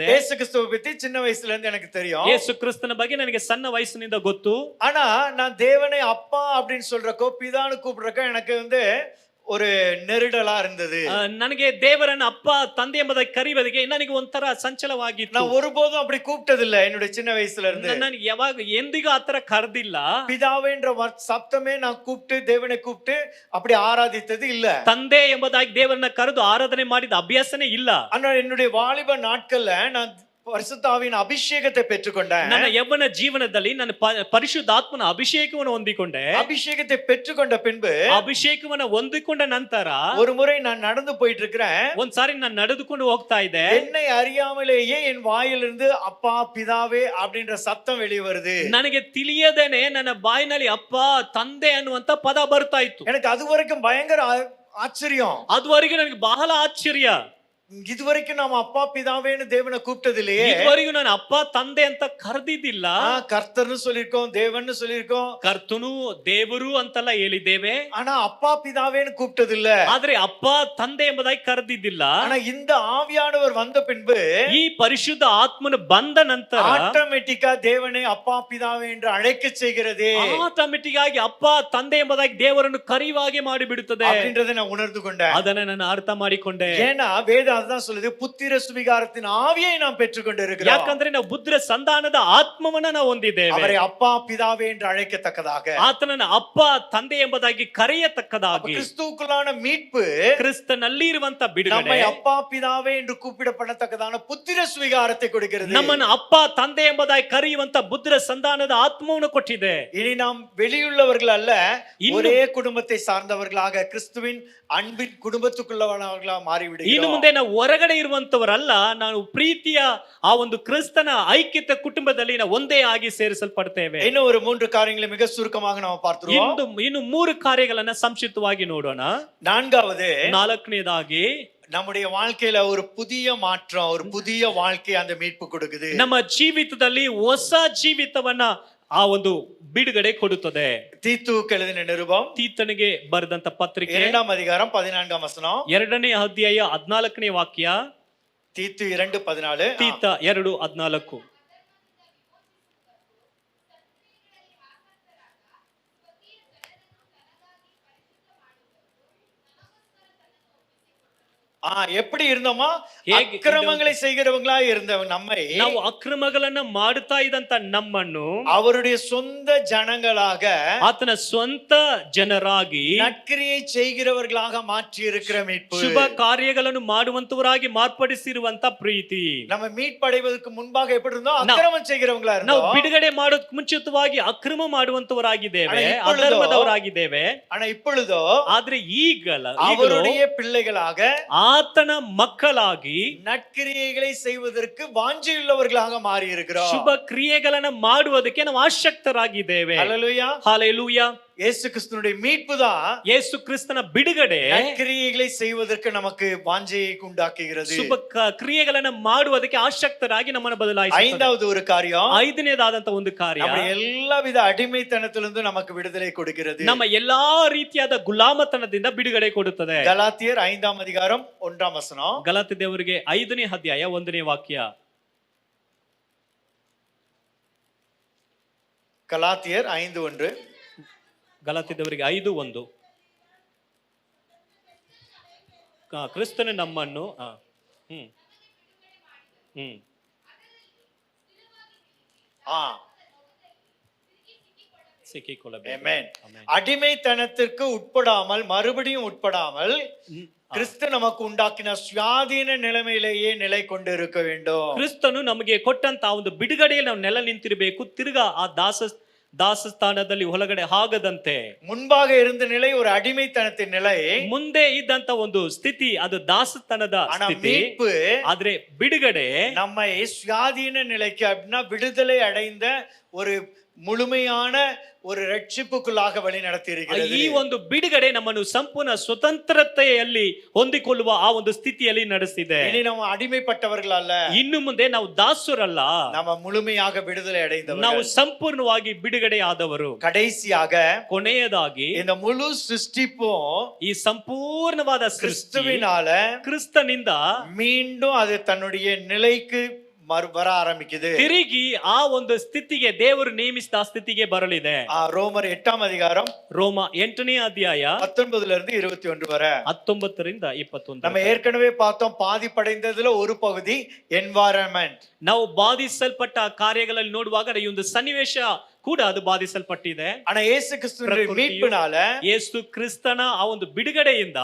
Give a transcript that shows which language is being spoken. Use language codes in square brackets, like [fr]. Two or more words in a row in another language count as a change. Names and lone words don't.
[ta] இயேசு கிறிஸ்துவை பத்தி சின்ன வயசுல இருந்து எனக்கு தெரியும். [kn] ಯೇಸು ಕ್ರಿಸ್ತನ ಬಗ್ಗೆ ನನಗೆ ಸಣ್ಣ ವಯಸ್ಸಿನಿಂದ ಗೊತ್ತು. [ta] ஆனா நான் தேவனை அப்பா அப்படின்னு சொல்றக்கோ பிதான்னு கூப்பிடுறக்கோ எனக்கு வந்து ஒரு நெருடலா இருந்தது. [kn] ನನಗೆ ದೇವರನ್ನ ಅಪ್ಪ ತಂದೆ ಎಂಬುದಾಗಿ ಕರೆಯುವುದಕ್ಕೆ ನನಗೆ ಒಂಥರ ಸಂಚಲವಾಗಿತ್ತು. [ta] நான் ஒருபோதும் அப்படி கூப்பிட்டதில்லை என்னுடைய சின்ன வயசுல இருந்து. [kn] ನಾನು ಯಾವಾಗ ಎಂದಿಗೂ ಆತರ ಕರೆದಿಲ್ಲ. [ta] பிதாவேன்ற சப்தமே நான் கூப்பிட்டு தேவனை கூப்பிட்டு அப்படி ஆராதித்தது இல்ல. [kn] ತಂದೆ ಎಂಬುದಾಗಿ ದೇವರನ್ನ ಕರೆದು ಆರಾಧನೆ ಮಾಡಿದ ಅಭ್ಯಾಸನೇ ಇಲ್ಲ. [ta] ஆனா என்னுடைய வாலிப நாட்கள்ல நான் பரிசுத்தாவின் ಅಭಿಷೇಕத்தை பெற்றுக்கொண்டேன். [kn] ನನ್ನ ಯೌವನ ಜೀವನದಲ್ಲಿ ನಾನು ಪರಿಶುದ್ಧಾತ್ಮನ ಅಭಿಷೇಕವನ್ನು ಹೊಂದಿಕೊಂಡೆ. [ta] அபிஷேகத்தை பெற்றுக்கொண்ட பின்பு, [kn] ಅಭಿಷೇಕವನ್ನು ಹೊಂದಿಕೊಂಡ ನಂತರ [ta] ஒரு முறை நான் நடந்து போயிட்டு இருக்கிறேன். [kn] ಒಂದ್ಸಾರಿ ನಾನು ನಡೆದುಕೊಂಡು ಹೋಗ್ತಾ ಇದ್ದೆ. [ta] என்னை அறியாமலேயே என் வாயிலிருந்து அப்பா பிதாவே அப்படின்ற சத்தம் வெளியே வருது. [kn] ನನಗೆ ತಿಳಿಯದೇನೆ ನನ್ನ ಬಾಯಿನಲ್ಲಿ ಅಪ್ಪ ತಂದೆ ಅನ್ನುವಂತ ಪದ ಬರ್ತಾ ಇತ್ತು. [ta] எனக்கு அது வரைக்கும் பயங்கர ஆச்சரியம். [kn] ಅದುವರೆಗೂ ನನಗೆ ಬಹಳ ಆಶ್ಚರ್ಯ. [ta] இதுவரைக்கும் நாம அப்பா பிதாவேன்னு தேவனை கூப்பிட்டது இல்லையே. [kn] ಇದುವರೆಗೂ ನಾನು ಅಪ್ಪ ತಂದೆ ಅಂತ ಕರೆದಿದ್ದಿಲ್ಲ. [ta] கர்த்தர்னு சொல்லிருக்கோம், தேவன்னு சொல்லிருக்கோம், [kn] ಕರ್ತನು ದೇವರು ಅಂತೆಲ್ಲ ಹೇಳಿದ್ದೇವೆ. [ta] ஆனா அப்பா பிதாவேன்னு கூப்பிட்டது இல்ல. [kn] ಆದ್ರೆ ಅಪ್ಪ ತಂದೆ ಎಂಬುದಾಗಿ ಕರೆದಿದ್ದಿಲ್ಲ. [ta] ஆனா இந்த ஆவியானவர் வந்த பின்பு, [kn] ಈ ಪರಿಶುದ್ಧ ಆತ್ಮನು ಬಂದ ನಂತರ [ta] ஆட்டோமேட்டிக்கா தேவனை அப்பா பிதாவே என்று அழைக்க செய்கிறது. [kn] ಆಟೋಮೆಟಿಕ್ ಆಗಿ ಅಪ್ಪ ತಂದೆ ಎಂಬುದಾಗಿ ದೇವರನ್ನು ಕರೆಯುವಾಗೆ ಮಾಡಿಬಿಡುತ್ತದೆ [ta] அப்படின்றதை நான் உணர்ந்து கொண்டேன். [kn] ಅದನ್ನ ನಾನು ಅರ್ಥ ಮಾಡಿಕೊಂಡೆ. [ta] ஏன்னா வேத அதான் சொல்லுது, புத்திர சுவிகாரத்தின் ஆவியை நாம் பெற்றுக்கொண்டு இருக்கிறோம். [kn] ಯಾಕಂದ್ರೆ ನಾವು ಬುದ್ಧರ ಸಂಧಾನದ ಆತ್ಮವನ್ನ ನಾವು ಹೊಂದಿದ್ದೇವೆ. [ta] அவரை அப்பா பிதாவே என்று அழைக்கத்தக்கதாக, [kn] ಆತನನ್ನ ಅಪ್ಪ ತಂದೆ ಎಂಬುದಾಗಿ ಕರೆಯತಕ್ಕದಾಗಿ, [ta] கிறிஸ்துவுக்குள்ளான மீட்பு [kn] ಕ್ರಿಸ್ತನಲ್ಲಿ ಇರುವಂತ ಬಿಡುಗಡೆ [ta] நம்மை அப்பா பிதாவே என்று கூப்பிடப்படத்தக்கதான புத்திர சுவிகாரத்தை கொடுக்கிறது. [kn] ನಮ್ಮನ್ನ ಅಪ್ಪ ತಂದೆ ಎಂಬುದಾಗಿ ಕರೆಯುವಂತ ಬುದ್ಧರ ಸಂಧಾನದ ಆತ್ಮವನ್ನು ಕೊಟ್ಟಿದೆ. [ta] இனி நாம் வெளியுள்ளவர்கள் அல்ல, ஒரே குடும்பத்தை சார்ந்தவர்களாக கிறிஸ்துவின் அன்பின் குடும்பத்துக்குள்ளவர்களாக மாறிவிடுகிறோம். [kn] ಇನ್ನು ಮುಂದೆ ನಾವು ಹೊರಗಡೆ ಇರುವಂತವರಲ್ಲ, ನಾವು ಪ್ರೀತಿಯ ಆ ಒಂದು ಕ್ರಿಸ್ತನ ಐಕ್ಯತೆ ಕುಟುಂಬದಲ್ಲಿ ನಾವು ಒಂದೇ ಆಗಿ ಸೇರಿಸಲ್ಪಡ್ತೇವೆ. [ta] இன்னும் ஒரு 3 காரியங்களை மிக சுருக்கமாக நாம் பார்த்துருவோம். [kn] ಇನ್ನು 3 ಕಾರ್ಯಗಳನ್ನ ಸಂಕ್ಷಿಪ್ತವಾಗಿ ನೋಡೋಣ. ನಾಲ್ಕನೇದಾಗಿ [ta] நம்முடைய வாழ்க்கையில ஒரு புதிய மாற்றம், ஒரு புதிய வாழ்க்கை அந்த மீட்பு கொடுக்குது. [kn] ನಮ್ಮ ಜೀವಿತದಲ್ಲಿ ಹೊಸ ಜೀವಿತವನ್ನ ಆ ಒಂದು ಬಿಡುಗಡೆ ಕೊಡುತ್ತದೆ. [ta] தீத்துவுக்கு எழுதின நிருபம், [kn] ತೀತನಿಗೆ ಬರೆದಂತ ಪತ್ರಿಕೆ [ta] 2ஆம் அதிகாரம் 14ஆம் வசனம், [kn] 2ನೇ ಅಧ್ಯಾಯ 14ನೇ ವಾಕ್ಯ. [ta] தீத்து 2:14. [kn] ತೀತ 2:14. [ta] எப்படி இருந்தோமா? அக்கிரமங்களை செய்கிறவங்களா இருந்த நம்மை, [kn] ನಾವು ಅಕ್ರಮಗಳನ್ನ ಮಾಡುತ್ತಾ ಇದ್ದಂತ ನಮ್ಮನ್ನು [ta] அவருடைய சொந்த ஜனங்களாக, [kn] ಆತನ ಸ್ವಂತ ಜನರಾಗಿ, [ta] நற்கிரியை செய்கிறவர்களாக மாற்றி இருக்கிற மீட்பு, [kn] ಶುಭ ಕಾರ್ಯಗಳನ್ನು ಮಾಡುವಂತವರಾಗಿ ಮಾರ್ಪಡಿಸಿರುವಂತ ಪ್ರೀತಿ. [ta] நம்ம மீட்படைவதற்கு முன்பாக எப்படி இருந்தோம்? அக்கிரமம் செய்கிறவங்களா [kn] ನಾವು [ta] இருந்தோம். [kn] ಬಿಡುಗಡೆ ಮಾಡೋದಕ್ಕೆ ಮುಂಚಿತವಾಗಿ ಅಕ್ರಮ ಮಾಡುವಂತವರಾಗಿದ್ದೇವೆ, ಅಧರ್ಮದವರಾಗಿದ್ದೇವೆ. [ta] ஆனா இப்பொழுதோ [kn] ಆದ್ರೆ ಈಗಲೂ [ta] அவருடைய பிள்ளைகளாக, [kn] ಆತನ ಮಕ್ಕಳಾಗಿ [ta] நற்கிரியைகளை செய்வதற்கு வாஞ்சியுள்ளவர்களாக மாறி இருக்கிறோம். [kn] ಶುಭ ಕ್ರಿಯೆಗಳನ್ನು ಮಾಡುವುದಕ್ಕೆ ನಾವು ಆಸಕ್ತರಾಗಿದ್ದೇವೆ. [ta] ஹல்லேலூயா. [kn] ಹಾಲೆಲೂಯಾ. [ta] இயேசு கிறிஸ்துனுடைய மீட்பு தான் [kn] ಯೇಸು ಕ್ರಿಸ್ತನ ಬಿಡುಗಡೆ [ta] நற்கிரியைகளை செய்வதற்கு நமக்கு வாஞ்சையை உண்டாக்குகிறது. [kn] ಶುಭ ಕ್ರಿಯೆಗಳನ್ನ ಮಾಡುವುದಕ್ಕೆ ಆಸಕ್ತರಾಗಿ ನಮ್ಮನ್ನು ಬದಲಾಯಿಸುತ್ತದೆ. [ta] ஐந்தாவது ஒரு காரியம், [kn] ಐದನೇದಾದಂತ ಒಂದು ಕಾರ್ಯ, [ta] நம்ம எல்லா வித அடிமைத்தனத்திலிருந்து நமக்கு விடுதலை கொடுக்கிறது. [kn] ನಮ್ಮ ಎಲ್ಲಾ ರೀತಿಯಾದ ಗುಲಾಮತನದಿಂದ ಬಿಡುಗಡೆ ಕೊಡುತ್ತದೆ. [ta] கலாத்தியர் 5ஆம் அதிகாரம் 1ஆம் வசனம். [kn] ಗಲಾತ್ಯ ದೇವರಿಗೆ 5ನೇ ಅಧ್ಯಾಯ 1ನೇ ವಾಕ್ಯ. [ta] கலாத்தியர் 5:1. [kn] ಗಲಾತ್ಯ ದೇವರಿಗೆ 5:1. ಕ್ರಿಸ್ತನು ನಮ್ಮನ್ನು ಸಿಕ್ಕಿಕೊಳ್ಳಬೇಕು. [ta] அடிமைத்தனத்திற்கு உட்படாமல், மறுபடியும் உட்படாமல், கிறிஸ்து நமக்கு உண்டாக்கின சுயாதீன நிலைமையிலேயே நிலை கொண்டு இருக்க வேண்டும். [kn] ಕ್ರಿಸ್ತನು ನಮಗೆ ಕೊಟ್ಟಂತ ಒಂದು ಬಿಡುಗಡೆಯಲ್ಲಿ ನಾವು ನೆಲೆ ನಿಂತಿರಬೇಕು. ತಿರ್ಗಾ ಆ ದಾಸಸ್ಥಾನದಲ್ಲಿ ಹೊರಗಡೆ ಆಗದಂತೆ. [ta] முன்பாக இருந்த நிலை ஒரு அடிமைத்தனத்தின் நிலை, [kn] ಮುಂದೆ ಇದ್ದಂತ ಒಂದು ಸ್ಥಿತಿ ಅದು ದಾಸತನದ ಸ್ಥಿತಿ. [ta] மீட்பு, [kn] ಆದ್ರೆ ಬಿಡುಗಡೆ [ta] நம்மை சுயாதீன நிலைக்கு, அப்படின்னா விடுதலை அடைந்த ஒரு முழுமையான ஒரு ரட்சிப்புக்குள்ளாக வழி நடத்தி இருக்கிறது. [kn] ಈ ಒಂದು ಬಿಡುಗಡೆ ನಮ್ಮನ್ನು ಸಂಪೂರ್ಣ ಸ್ವತಂತ್ರತೆಯಲ್ಲಿ ಹೊಂದಿಕೊಳ್ಳುವ ಆ ಒಂದು ಸ್ಥಿತಿಯಲ್ಲಿ ನಡೆಸಿದೆ. [ta] இனி நம்ம அடிமைப்பட்டவர்கள் அல்ல, [kn] ಇನ್ನು ಮುಂದೆ ನಾವು ದಾಸರಲ್ಲ, [ta] நம்ம முழுமையாக விடுதலை அடைந்தவர்கள். [kn] ನಾವು ಸಂಪೂರ್ಣವಾಗಿ ಬಿಡುಗಡೆ ಆದವರು. [ta] கடைசியாக [kn] ಕೊನೆಯದಾಗಿ [ta] இந்த முழு சிருஷ்டிப்பும் [kn] ಈ ಸಂಪೂರ್ಣವಾದ [ta] கிறிஸ்துவினால [kn] ಕ್ರಿಸ್ತನಿಂದ [ta] மீண்டும் அது தன்னுடைய நிலைக்கு வர ஆரம்பிக்குது. [kn] ತಿರುಗಿ ಆ ಒಂದು ಸ್ಥಿತಿಗೆ ದೇವರು ನೇಮಿಸಿದ ಸ್ಥಿತಿಗೆ ಬರಲಿದೆ. [ta] ரோமர் 8ஆம் அதிகாரம், [kn] ರೋಮ 8ನೇ ಅಧ್ಯಾಯ [ta] 19 இருந்து 21 வரை. [kn] 19 ರಿಂದ 21. [ta] நம்ம ஏற்கனவே பார்த்தோம், பாதிப்படைந்ததுல ஒரு பகுதி என்வாயரன்மெண்ட். [kn] ನಾವು ಬಾಧಿಸಲ್ಪಟ್ಟ ಕಾರ್ಯಗಳಲ್ಲಿ ನೋಡುವಾಗ ಈ ಒಂದು ಸನ್ನಿವೇಶ ಕೂಡ ಅದು ಬಾಧಿಸಲ್ಪಟ್ಟಿದೆ. [ta] ஆனா இயேசு கிறிஸ்துவின் மீட்பினால, [kn] ಯೇಸು ಕ್ರಿಸ್ತನ ಆ ಒಂದು ಬಿಡುಗಡೆಯಿಂದ